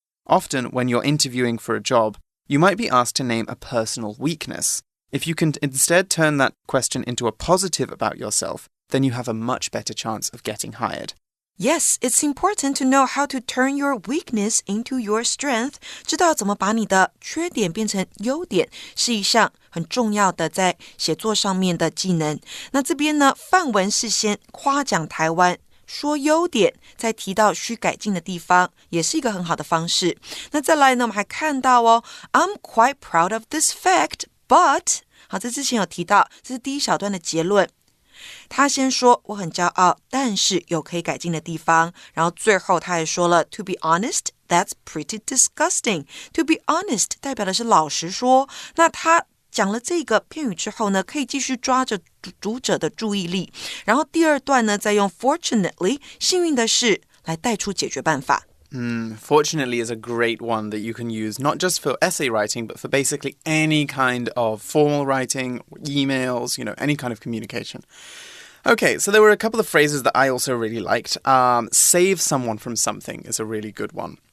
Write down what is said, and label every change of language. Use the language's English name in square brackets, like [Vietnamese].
[English] Often, when you're interviewing for a job, you might be asked to name a personal weakness. If you can instead turn that question into a positive about yourself, then you have a much better chance of getting hired. Yes, it's important to know how to turn your weakness into your strength. [Chinese] 知道怎么把你的缺点变成优点，是一项很重要的在写作上面的技能。那这边呢，范文是先夸奖台湾，说优点，再提到需改进的地方，也是一个很好的方式。那再来呢，我们还看到 [English] I'm quite proud of this fact, but [Chinese] 好，这之前有提到，这是第一小段的结论。他先说我很骄傲，但是有可以改进的地方。然后最后他也说了 [English] To be honest, that's pretty disgusting. To be honest [Chinese] 代表的是老实说。那他讲了这个片语之后呢，可以继续抓着读者的注意力。然后第二段呢，再用 fortunately 幸运的是来带出解决办法。 [English] Fortunately is a great one that you can use not just for essay writing, but for basically any kind of formal writing, emails, any kind of communication. Okay, so there were a couple of phrases that I also really liked. Save someone from something is a really good one.